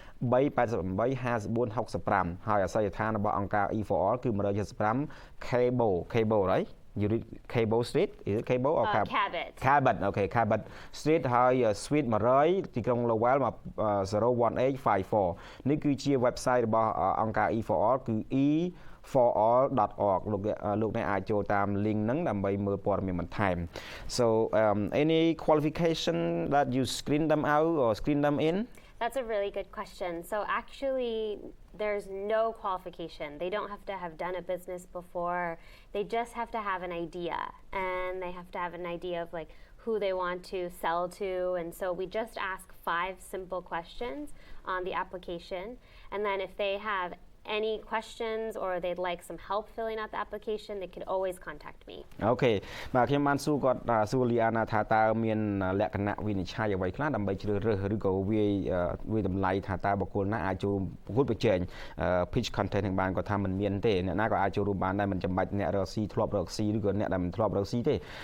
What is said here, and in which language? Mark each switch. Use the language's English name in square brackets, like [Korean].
[Khmer] 388 5465 ហើយអាសយដ្ឋានរបស់អង្គការ E4all គឺ175 [English] Cable right you read Cable Street is it Cable or Cabot okay Cabot Street [Khmer] ហើយ Suite 100 ទីក្រុង Lowell 01854 នេះគឺជា website របស់អង្គការ E4all គឺ e4all.org លោកអ្នកអាចចូលតាម link ហ្នឹងដើម្បីមើលព័ត៌មានបន្ថែម [English] so any qualification that you screen them out or screen them in That's a really good question. So actually, there's no qualification. They don't have to have done a business before. They just have to have an idea, and they have to have an idea of like who they want to sell to. And so we just ask 5 simple questions on the application. And then if they have any questions or they'd like some help filling out the application, they could always contact me. [Khmer] Okay បាទខ្ញុំបានសួរគាត់សួរ Liana ថាតើមានលក្ខណៈវិនិច្ឆ័យអ្វីខ្លះដើម្បីជ្រើសរើសឬក៏វាតម្លៃថាតើបុគ្គលណាអាចចូលប្រកួតប្រជែង pitch contest នឹងបានគាត់ថាមិនមានទេអ្នកណាក៏អាចចូលរួមបានដែរមិនចាំបាច់អ្នករកស៊ីធ្លាប់រកស៊ីឬក៏អ្នកដែលមិនធ្លាប់រកស៊ីទេ